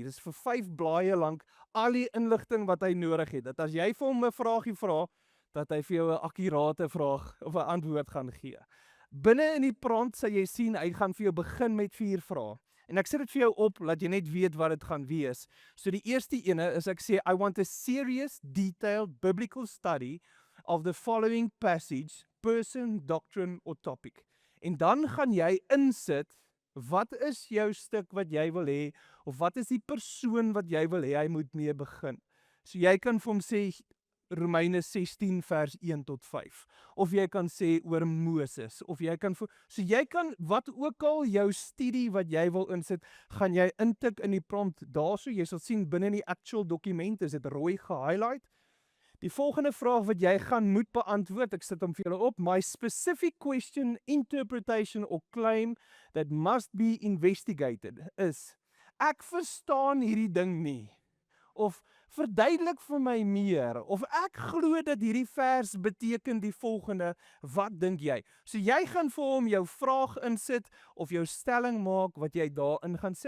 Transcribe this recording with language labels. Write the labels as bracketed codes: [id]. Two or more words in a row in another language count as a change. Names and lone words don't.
[af] Dis vir 5 blaaie lank al die inligting wat hy nodig het. Dat as jy vir hom 'n vraagie vra, dat hy vir jou 'n akkurate vraag of 'n antwoord gaan gee. Binne in die prompt sal jy sien hy gaan vir jou begin met 4 vrae. En ek sit dit vir jou op, laat jy net weet wat dit gaan wees. So die eerste ene is ek sê, [en] I want a serious, detailed biblical study of the following passage, person, doctrine or topic. [af] En dan gaan jy insit, wat is jou stuk wat jy wil hê, of wat is die persoon wat jy wil hê hy moet mee begin. So jy kan vir hom sê, Romeine 16 vers 1 tot 5. Of jy kan sê oor Moses, of jy kan wat ook al jou studie wat jy wil insit, gaan jy intik in die prompt daarso. Jy sal sien binne in die actual dokument is dit rooi gehighlight. Die volgende vraag wat jy gaan moet beantwoord, ek sit hom vir julle op, [en] my specific question, interpretation or claim that must be investigated is, [af] ek verstaan hierdie ding nie, of verduidelik vir my meer, of ek glo dat hierdie vers beteken die volgende, wat dink jy? So jy gaan vir hom jou vraag insit, of jou stelling maak wat jy daarin gaan sit.